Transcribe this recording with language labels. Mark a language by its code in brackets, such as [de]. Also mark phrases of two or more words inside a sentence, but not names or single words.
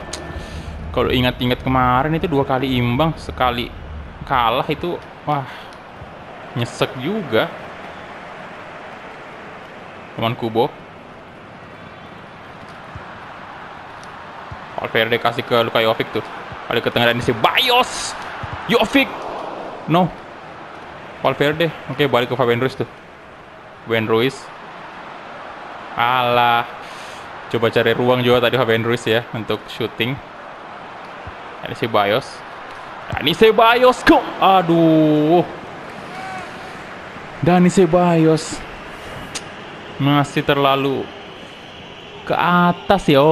[id] Kalau ingat-ingat kemarin itu 2 kali imbang, sekali kalah itu, wah, nyesek juga. Teman Kubo. Valverde kasih ke Luka Jovic tuh. Balik ke tengah dan isi Ceballos. Jovic. No. Valverde. Oke, balik ke Fabian Ruiz tuh. Fabian Ruiz. Alah. Coba cari ruang juga tadi Fabian Ruiz ya untuk shooting. Ada Ceballos. Dani Ceballos kok. Aduh. Dani Ceballos masih terlalu ke atas ya.